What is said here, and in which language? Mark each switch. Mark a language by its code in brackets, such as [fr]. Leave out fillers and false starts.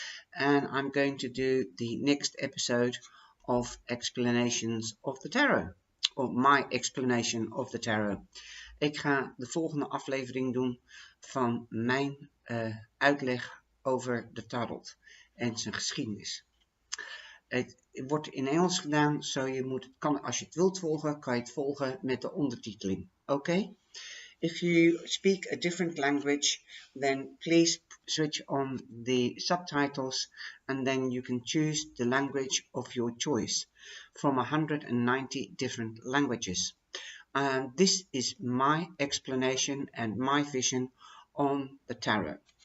[en] And I'm going to do the next episode of Explanations of the Tarot. Or my explanation of the tarot. [nl] Ik ga de volgende aflevering doen van mijn uitleg over de tarot en zijn geschiedenis. Het wordt in Engels gedaan, als je het wilt volgen, kan je het volgen met de ondertiteling. Oké? [en] If you speak a different language, then please switch on the subtitles and then you can choose the language of your choice from 190 different languages. This is my explanation and my vision on the tarot.